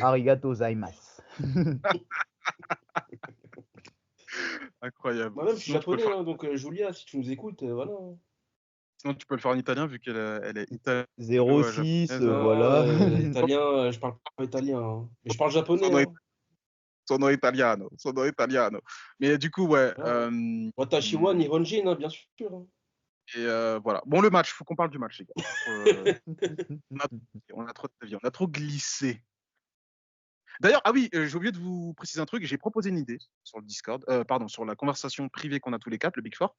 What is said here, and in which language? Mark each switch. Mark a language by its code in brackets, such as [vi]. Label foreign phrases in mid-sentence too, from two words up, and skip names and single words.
[ja] ありがとうございます. [fr] Incroyable. Moi-même, je suis Sinon, tu peux le japonais, faire... hein, donc Julia, si tu nous écoutes, voilà. Sinon, tu peux le faire en italien vu qu'elle elle est 06, italo-japonaise. voilà. Italien, je parle pas italien. Hein. Mais je parle japonais. [it] Sono, [fr] Hein. [it] sono italiano. Sono italiano. [fr] Mais du coup, ouais. [ja] Voilà. 私は Hmm, [fr] Nihonjin, hein, bien sûr. Hein. et voilà. Bon, le match, faut qu'on parle du match, les gars. On a trop de vie, on a trop glissé. D'ailleurs, ah oui, j'ai oublié de vous préciser un truc. J'ai proposé une idée sur le Discord, pardon, sur la conversation privée qu'on a tous les quatre, le Big Four.